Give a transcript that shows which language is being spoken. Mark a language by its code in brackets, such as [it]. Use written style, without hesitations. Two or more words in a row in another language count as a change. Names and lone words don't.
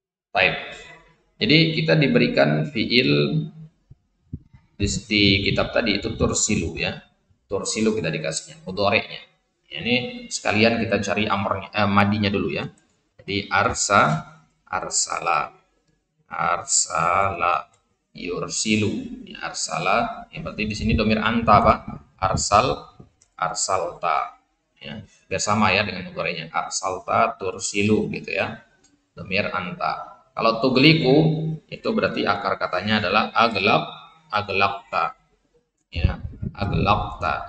[id] Baik. Jadi kita diberikan fiil di kitab tadi itu tursilu ya. Tursilu kita dikasihnya, mudhari'nya. Ya, ini sekalian kita cari amrnya, madinya dulu ya. Jadi [ar] أرسل، أرسل، يرسل, [id] ya, arsala. Ya, berarti di sini domir anta pak. Arsalta. Ya, biar sama ya dengan mudhari'nya. [ar] أرسلت، ترسل [id] gitu ya. Domir anta. Kalau tugliku itu berarti akar katanya adalah aglakta ya, aglakta.